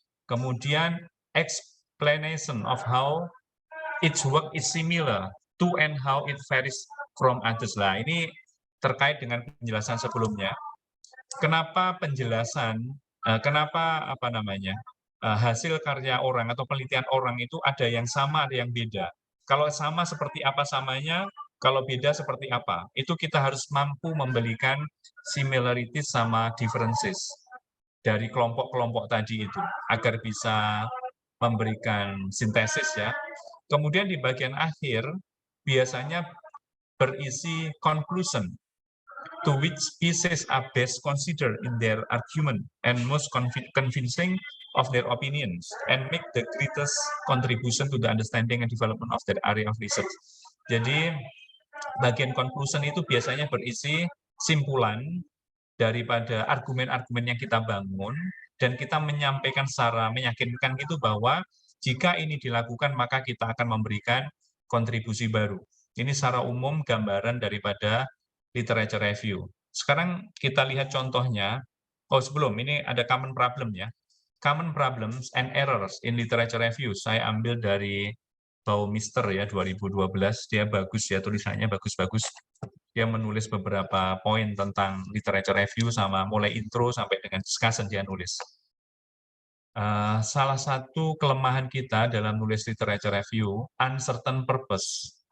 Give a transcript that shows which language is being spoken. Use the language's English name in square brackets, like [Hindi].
[Indonesian] Kemudian [English] explanation of how each work is similar to and how it varies from others. [Indonesian] Lah, ini terkait dengan penjelasan sebelumnya. Kenapa penjelasan, kenapa hasil karya orang atau penelitian orang itu ada yang sama, ada yang beda. Kalau sama seperti apa samanya, kalau beda seperti apa. Itu kita harus mampu memberikan similarities sama differences dari kelompok-kelompok tadi itu, agar bisa memberikan sintesis ya. Kemudian di bagian akhir, biasanya berisi [English] conclusion, to which pieces are best considered in their argument and most convincing of their opinions, and make the greatest contribution to the understanding and development of that area of research. [Indonesian] Jadi, bagian conclusion itu biasanya berisi simpulan daripada argumen-argumen yang kita bangun, dan kita menyampaikan secara meyakinkan gitu bahwa jika ini dilakukan, maka kita akan memberikan kontribusi baru. Ini secara umum gambaran daripada literature review. Sekarang kita lihat contohnya. Oh, sebelum ini ada common problem ya. [English] Common problems and errors in literature review. [Indonesian] Saya ambil dari Baumister ya, 2012. Dia bagus ya, tulisannya bagus-bagus. Dia menulis beberapa poin tentang literature review, sama mulai intro sampai dengan discussion dia nulis. Salah satu kelemahan kita dalam nulis literature review, [English] uncertain purpose.